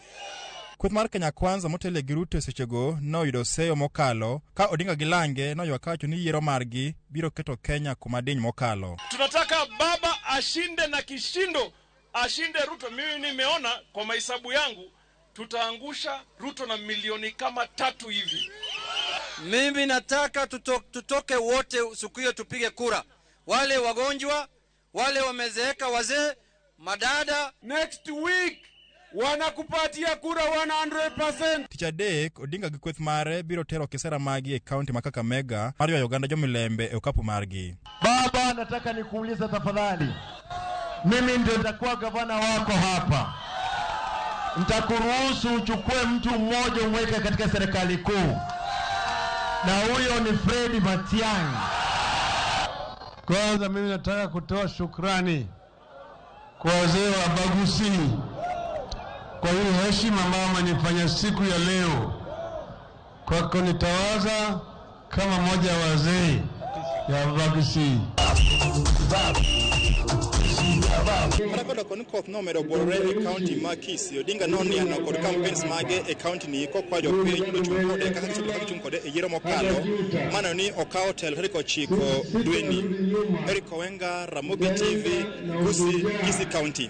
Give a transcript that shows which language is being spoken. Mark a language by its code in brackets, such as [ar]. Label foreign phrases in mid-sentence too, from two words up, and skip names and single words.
[luo] Kweth mar Kenya Kwanza motele giruto sechego noyudo seyo mokalo ka Odinga gi lange noywayo wacho ni yiero margi biro keto Kenya kuma diny mokalo. [sw] Tunataka baba ashinde na kishindo, ashinde Ruto. Mimi nimeona kwa mahesabu yangu tutaangusha Ruto na milioni kama 3 hivi. Mimi nataka tutoke wote siku hiyo tupige kura. Wale wagonjwa, wale wamezeeka, wazee, madada. [en] Next week [sw] wanakupatia kura 100%. [luo] Ticha dek Odinga gi kweth mare biro tero kisera magi e kaunti ma Kakamega mar ywayo oganda jomilembe e okapu margi. [sw] Baba, nataka nikuuliza tafadhali. Mimi ndio nitakuwa gavana wako hapa. Nitakuruhusu uchukue mtu mmoja umweke katika serikali kuu. Na huyo ni Fred Matiang'i. Kwanza mimi nataka kutoa shukrani kwa wazee wa Bagusi kwa hiyo heshima ambayo wamenifanya siku ya leo kwa kunitawaza kama mmoja wa wazee ya Bagusi. [luo] Marakoda koni koth no medo borre e kaunti ma Kisii. Odinga noni ana kod campaigns mage e kaunti ni kwa jopiny mondo chung kode kaka chung kode e yiero mokalo mano ni okawo telo tarik 9 dweni. Eric Owenga, Ramogi TV, Kisii County.